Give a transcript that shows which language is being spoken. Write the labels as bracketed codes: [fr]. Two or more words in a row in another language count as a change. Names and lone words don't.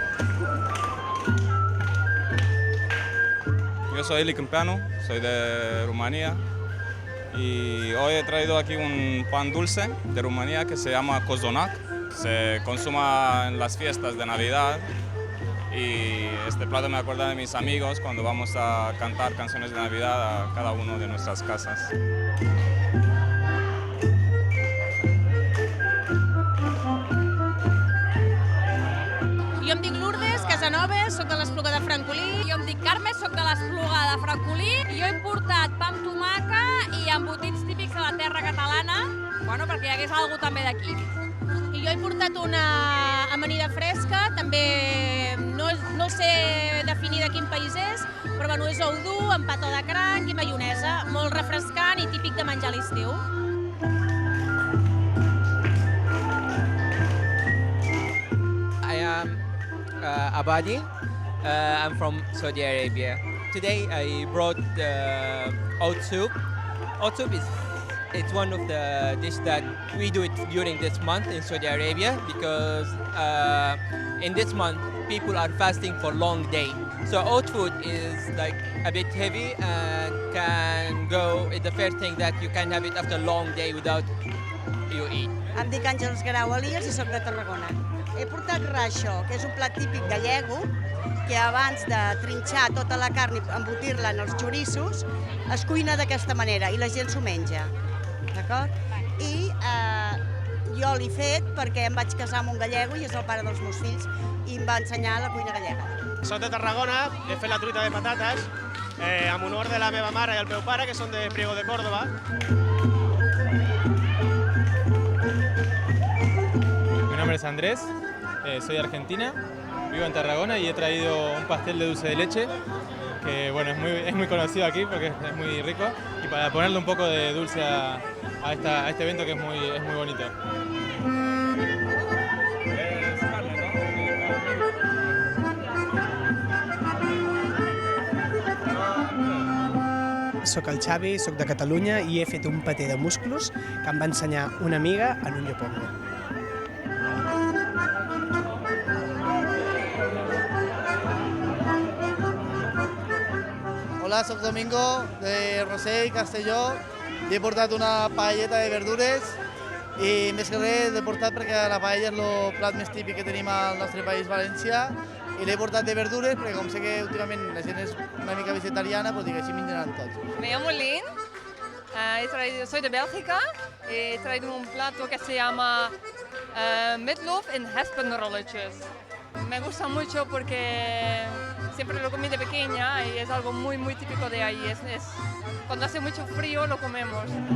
[es] Yo soy Eli Câmpeanu, soy de Rumanía y hoy he traído aquí un pan dulce de Rumanía que se llama cozonac. Se consuma en las fiestas de Navidad y este plato me acuerda de mis amigos cuando vamos a cantar canciones de Navidad a cada uno de nuestras casas. [ca] Jo em dic Lourdes Casanovas, soc de l'Espluga de Francolí. Jo em dic Carme, soc de l'Espluga de Francolí. Jo he portat pa amb tomaca i embotits típics de la terra catalana, bueno, perquè hi hagués alguna també d'aquí. I jo he portat una amanida fresca, també no sé definir de quin país és, però bueno, és ou dur, amb pató de cranc i maionesa, molt refrescant i típic de menjar a l'estiu. [en] I am Abadi. I'm from Saudi Arabia. Today I brought oat soup. Oat soup it's one of the dishes that we do it during this month in Saudi Arabia because in this month people are fasting for long day. So oat food is like a bit heavy and can go. It's the first thing that you can have it after a long day without you eat. [ca] Em dic Àngels Grau Elias i soc de Tarragona. He portat raixo, que és un plat típic gallego, que abans de trinxar tota la carn i embotir-la en els xorissos, es cuina d'aquesta manera i la gent s'ho menja. D'acord? I jo l'he fet perquè em vaig casar amb un gallego i és el pare dels meus fills i em va ensenyar la cuina gallega. Soc de Tarragona, he fet la truita de patates en honor de la meva mare i el meu pare, que són de Priego de Córdoba. [es] Mi nombre es Andrés, soy de Argentina, vivo en Tarragona y he traído un pastel de dulce de leche que bueno, es muy conocido aquí porque es muy rico y para ponerle un poco de dulce a este evento que es muy bonito. [ca] Soc el Xavi, soc de Catalunya i he fet un paté de musclos que em va ensenyar una amiga en un llopongo. Hola, soc Domingo, de Rossell, Castelló, i he portat una paelleta de verdures i més que res l'he portat perquè la paella és el plat més típic que tenim al nostre país, València, i l'he portat de verdures perquè com sé que últimament la gent és una mica vegetariana, pues dic, així menjaran tots. [es] Me llamo Lynn, soy de Bélgica, he traído un plato que se llama meatloaf en hespenrolletjes. Me gusta mucho porque siempre lo comí de pequeña y es algo muy típico de ahí. Cuando hace mucho frío lo comemos.